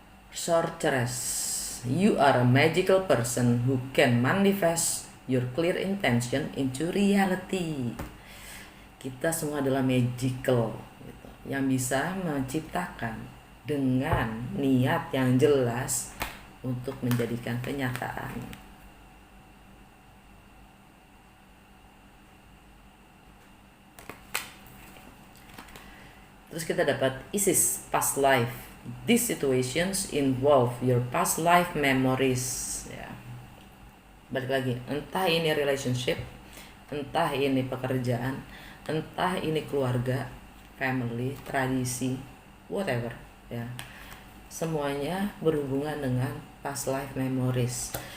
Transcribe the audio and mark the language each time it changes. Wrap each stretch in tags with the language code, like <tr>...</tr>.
<en>Sorceress, you are a magical person who can manifest your clear intention into reality.</en> <id>Kita semua adalah magical, gitu, yang bisa menciptakan dengan niat yang jelas untuk menjadikan kenyataan. Terus kita dapat Isis, past life.</id> <en>These situations involve your past life memories.</en> <id>Ya. Balik lagi, entah ini relationship, entah ini pekerjaan, entah ini keluarga, family, tradisi, whatever, ya. Semuanya berhubungan dengan</id> <en>past life memories.</en>